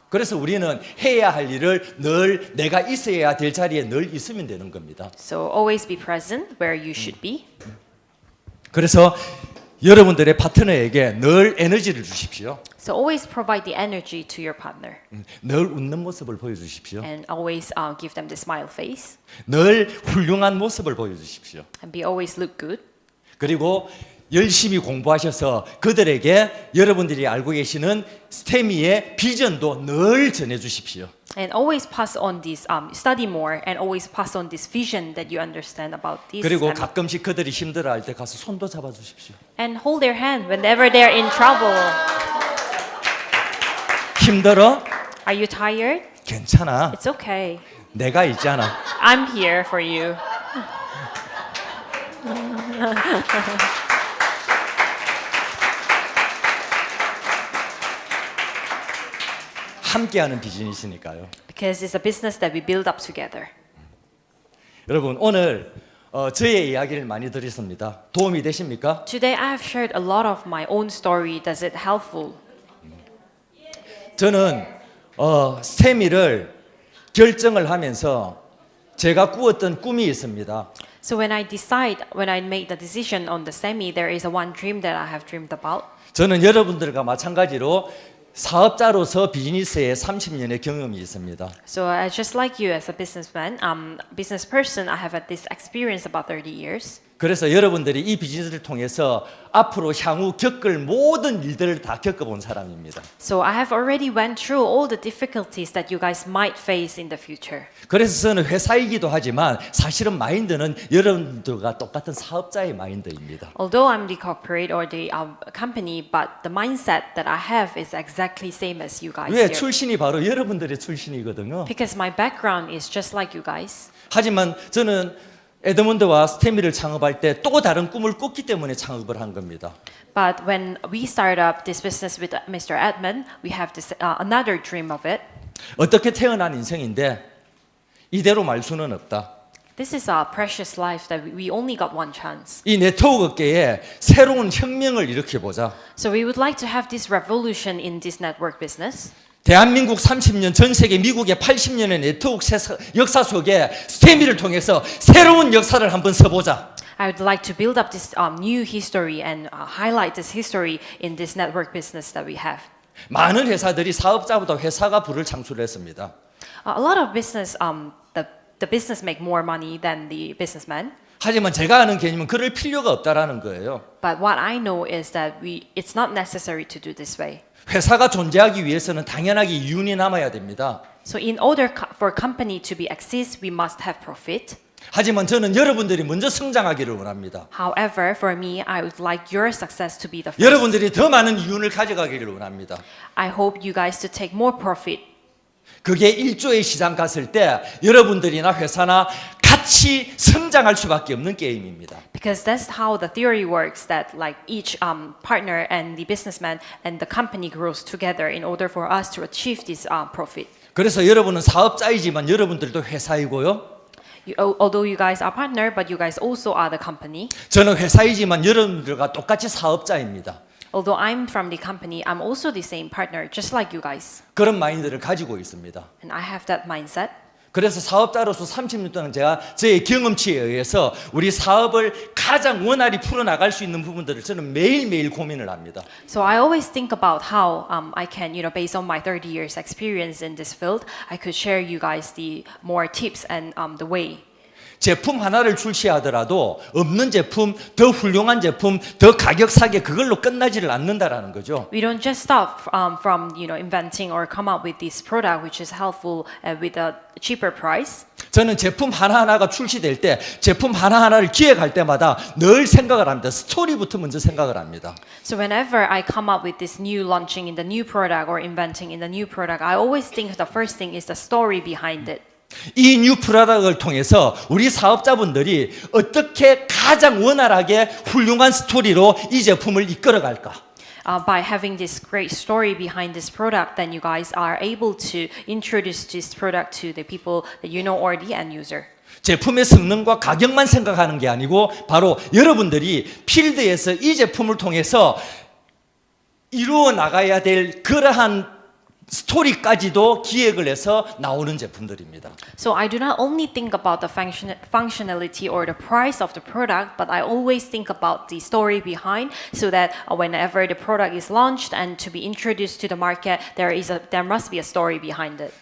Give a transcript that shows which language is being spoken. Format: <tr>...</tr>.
<ko>그래서 우리는 해야 할 일을 늘 내가 있어야 될 자리에 늘 있으면 되는 겁니다.</ko> <en>So always be present where you should be.</en> <ko>그래서 여러분들의 파트너에게 늘 에너지를 주십시오.</ko> <en>So always provide the energy to your partner</en> <ko>늘 웃는 모습을 보여주십시오.</ko> <en>and always give them the smile face</en> <ko>늘 훌륭한 모습을 보여주십시오.</ko> <en>and be always look good.</en> <ko>그리고 열심히 공부하셔서 그들에게 여러분들이 알고 계시는 스테미의 비전도 늘 전해주십시오.</ko> <en>And always pass on this, study more and always pass on this vision that you understand about this.</en> <ko>그리고</ko> <en>And,</en> <ko>가끔씩 그들이 힘들어할 때 가서 손도 잡아주십시오.</ko> <en>and hold their hand whenever they're in trouble.</en> <ko>힘들어?</ko> <en>Are you tired?</en> <ko>괜찮아.</ko> <en>It's okay.</en> <ko>내가 있잖아.</ko> <en>I'm here for you.</en> <ko>함께하는 비즈니스니까요.</ko> <en>Because it's a business that we build up together.</en> <ko>여러분 오늘 저의 이야기를 많이 드렸습니다. 도움이 되십니까?</ko> <en>Today I have shared a lot of my own story. Does it helpful?</en> <ko>저는 스테미를 결정을 하면서 제가 꾸었던 꿈이 있습니다.</ko> <en>So when I made the decision on the Stemey, there is one dream that I have dreamed about.</en> <ko>저는 여러분들과 마찬가지로 사업자로서 비즈니스에 30년의 경험이 있습니다.</ko> <en>So just like you as a businessman, business person, I have had this experience about 30 years.</en> <ko>그래서 여러분들이 이 비즈니스를 통해서 앞으로 향후 겪을 모든 일들을 다 겪어본 사람입니다.</ko> <en>So I have already went through all the difficulties that you guys might face in the future.</en> <ko>그래서 저는 회사이기도 하지만 사실은 마인드는 여러분들과 똑같은 사업자의 마인드입니다.</ko> <en>Although I'm the corporate or the company, but the mindset that I have is exactly same as you guys</en> <ko>왜</ko> <en>here.</en> <ko>출신이 바로 여러분들의 출신이거든요.</ko> <en>Because my background is just like you guys.</en> <ko>하지만 저는 에드먼드와 스테미를 창업할 때 또 다른 꿈을 꿨기 때문에 창업을 한 겁니다.</ko> <en>But when we started up this business with Mr. Edmund, we have this another dream of it.</en> <ko>어떻게 태어난 인생인데 이대로 말 수는 없다.</ko> <en>This is a precious life that we only got one chance.</en> <ko>이 네트워크 업계에 새로운 혁명을 일으켜보자.</ko> <en>So we would like to have this revolution in this network business.</en> <ko>대한민국 30년, 전 세계 미국의 80년의 네트워크 역사 속에 스테미를 통해서 새로운 역사를 한번 써보자.</ko> <en>I would like to build up this new history and highlight this history in this network business that we have.</en> <ko>많은 회사들이 사업자보다 회사가 부를 창출했습니다.</ko> <en>A lot of business, the business make more money than the businessman.</en> <ko>하지만 제가 아는 개념은 그럴 필요가 없다라는 거예요.</ko> <en>But what I know is that it's not necessary to do this way.</en> <ko>회사가 존재하기 위해서는 당연하게 이윤이 남아야 됩니다.</ko> <en>So in order for company to be exist, we must have profit.</en> <ko>하지만 저는 여러분들이 먼저 성장하기를 원합니다.</ko> <en>However, for me, I would like your success to be the first.</en> <ko>여러분들이 더 많은 이윤을 가져가기를 원합니다.</ko> <en>I hope you guys to take more profit.</en> <ko>그게 1조의 시장 갔을 때 여러분들이나 회사나 같이 성장할 수밖에 없는 게임입니다.</ko> <en>Because that's how the theory works. That like each partner and the businessman and the company grows together in order for us to achieve this profit.</en> <ko>그래서 여러분은 사업자이지만 여러분들도 회사이고요.</ko> <en>Although you guys are partner, but you guys also are the company.</en> <ko>저는 회사이지만 여러분들과 똑같이 사업자입니다.</ko> <en>Although I'm from the company, I'm also the same partner, just like you guys.</en> <ko>그런 마인드를 가지고 있습니다.</ko> <en>And I have that mindset.</en> <ko>그래서 사업자로서 30년 동안 제가 저의 경험치에 의해서 우리 사업을 가장 원활히 풀어나갈 수 있는 부분들을 저는 매일매일 고민을 합니다.</ko> <en>So I always think about how I can, based on my 30 years experience in this field, I could share you guys the more tips and the way.</en> <ko>제품 하나를 출시하더라도 없는 제품, 더 훌륭한 제품, 더 가격 싸게 그걸로 끝나지를 않는다라는 거죠.</ko> <en>We don't just stop from inventing or come up with this product which is helpful with a cheaper price.</en> <ko>저는 제품 하나하나가 출시될 때 제품 하나하나를 기획할 때마다 늘 생각을 합니다. 스토리부터 먼저 생각을 합니다.</ko> <en>So whenever I come up with this new launching in the new product or inventing in the new product, I always think the first thing is the story behind it.</en> <ko>이 뉴 프로덕트를 통해서 우리 사업자분들이 어떻게 가장 원활하게 훌륭한 스토리로 이 제품을 이끌어갈까?</ko> <en>By having this great story behind this product, then you guys are able to introduce this product to the people that you know or the end user.</en> <ko>제품의 성능과 가격만 생각하는 게 아니고 바로 여러분들이 필드에서 이 제품을 통해서 이루어 나가야 될 그러한 스토리까지도 기획을 해서 나오는 제품들입니다.</ko> <en>So I do not only think about the functionality or the price of the product, but I always think about the story behind, so that whenever the product is launched and to be introduced to the market, there must be a story behind it.</en>